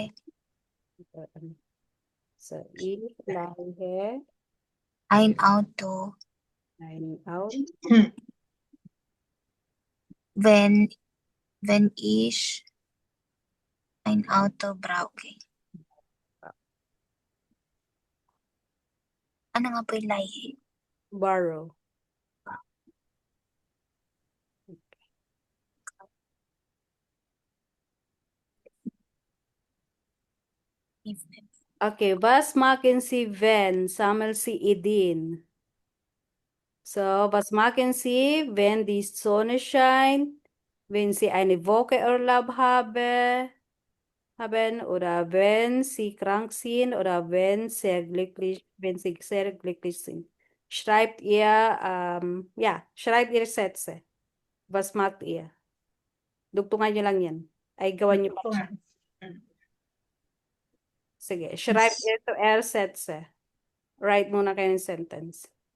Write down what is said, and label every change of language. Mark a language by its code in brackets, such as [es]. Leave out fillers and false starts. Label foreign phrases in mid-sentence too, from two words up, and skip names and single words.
[de] So, ich leihe ein Auto, ein Auto. wenn, wenn ich ein Auto brauche. [tl] Ano nga po yung leihe? [en] Borrow. [de] Okay, was machen Sie, wenn? Sammelt Sie Ideen. So, was machen Sie, wenn die Sonne scheint? Wenn Sie eine Woche Urlaub haben oder wenn Sie krank sind oder wenn Sie sehr glücklich sind. Schreibt ihr Sätze. Was macht ihr? [tl] Dugtungan nyo lang yan. Ay, gawan nyo pa siya. Sige, [de] schreibt ihr zuerst Sätze. [tl] Write muna kayo ng sentence.